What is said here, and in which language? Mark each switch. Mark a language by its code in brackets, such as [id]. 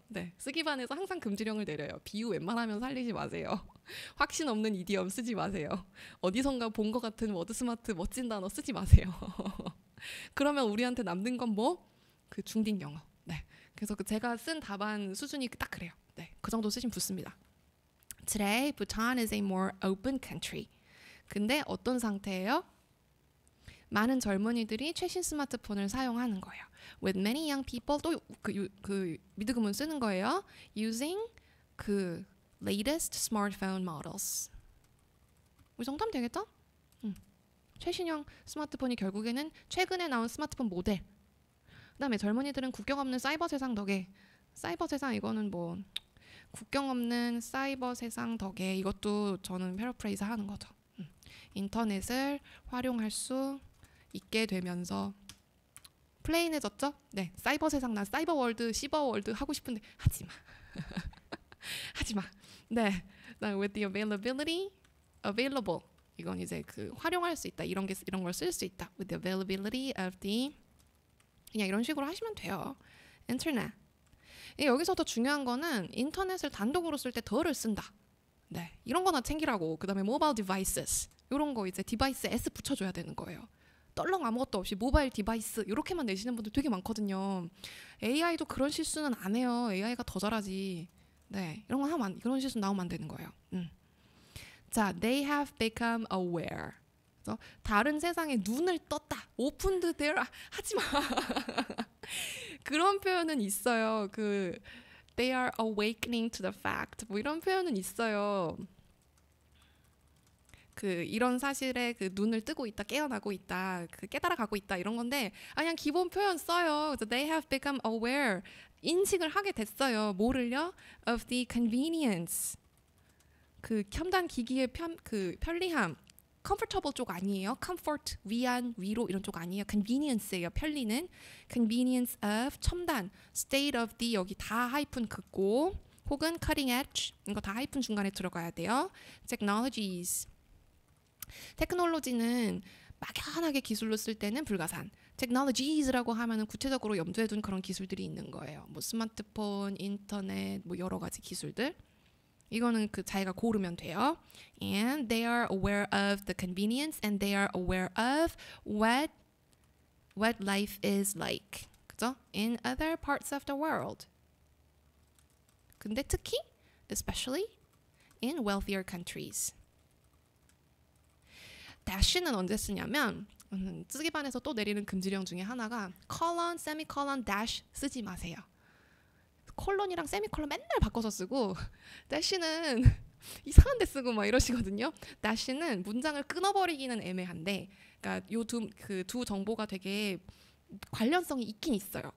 [ko] 네, 쓰기반에서 항상 금지령을 내려요. 비유 웬만하면 살리지 마세요. 확신 없는 이디엄 쓰지 마세요. 어디선가 본 것 같은 워드스마트 멋진 단어 쓰지 마세요. 그러면 우리한테 남는 건 뭐? 그 중딩 영어. 네, 그래서 제가 쓴 답안 수준이 딱 그래요. 네, 그 정도 쓰시면 붙습니다. [en] Today, Bhutan is a more open country. [ko] 근데 어떤 상태예요? 많은 젊은이들이 최신 스마트폰을 사용하는 거예요. [en] With many young people, [ko] 또 그 미드구문 쓰는 거예요. [en] Using [ko] 그 [en] latest smartphone models. [ko] 이 정도 하면 되겠죠? 최신형 스마트폰이 결국에는 최근에 나온 스마트폰 모델. 그다음에 젊은이들은 국경 없는 사이버 세상 덕에, 사이버 세상 이거는 뭐 국경 없는 사이버 세상 덕에, 이것도 저는 패러프레이즈 하는 거죠. 인터넷을 활용할 수 있게 되면서 플레인해졌죠? 네, 사이버 세상, 난 사이버 월드, 시버 월드 하고 싶은데 하지마. 하지마. [en] 네, with the availability, available. [ko] 이건 이제 그 활용할 수 있다. 이런 걸 쓸 수 있다. [en] With the availability of the, [ko] 그냥 이런 식으로 하시면 돼요. 인터넷. 여기서 더 중요한 거는 인터넷을 단독으로 쓸 때 더를 쓴다. 네, 이런 거나 챙기라고. 그다음에 모바일 디바이스, 이런 거 이제 디바이스 S 붙여줘야 되는 거예요. 떨렁 아무것도 없이 모바일 디바이스 이렇게만 내시는 분들 되게 많거든요. AI도 그런 실수는 안 해요. AI가 더 잘하지. 네, 이런 거 하면 그런 실수 나오면 안 되는 거예요. [en] 자, they have become aware. [ko] 그래서 다른 세상에 눈을 떴다. [en] opened their, 하지마. [ko] 그런 표현은 있어요. [en] they are awakening to the fact. [ko] 뭐 이런 표현은 있어요. 이런 사실에 눈을 뜨고 있다, 깨어나고 있다, 깨달아가고 있다, 이런 건데, 그냥 기본 표현 써요. [en] 그래서 they have become aware. [ko] 인식을 하게 됐어요. 뭐를요? [en] of the convenience. [ko] 첨단 기기의 편리함. comfortable 쪽 아니에요. comfort, 위안, 위로 이런 쪽 아니에요. convenience예요. 편리는. [en] convenience of, 첨단. state of the, [ko] 여기 다 하이픈 긋고 혹은 cutting edge, 이거 다 하이픈 중간에 들어가야 돼요. [en] technologies. [ko] 테크놀로지는 막연하게 기술로 쓸 때는 불가산. technologies라고 하면은 구체적으로 염두에 둔 그런 기술들이 있는 거예요. 뭐 스마트폰, 인터넷, 뭐 여러 가지 기술들. 이거는 그 자기가 고르면 돼요. [en] And they are aware of the convenience and they are aware of what life is like. [ko] 그죠? [en] In other parts of the world. [ko] 근데 특히 [en] especially in wealthier countries. [ko] dash는 언제 쓰냐면 쓰기반에서 또 내리는 금지령 중에 하나가 colon, semicolon, dash 쓰지 마세요. 콜론이랑 세미콜론 맨날 바꿔서 쓰고 dash는 이상한 데 쓰고 막 이러시거든요. dash는 문장을 끊어버리기는 애매한데 그러니까 요 두 정보가 되게 관련성이 있긴 있어요.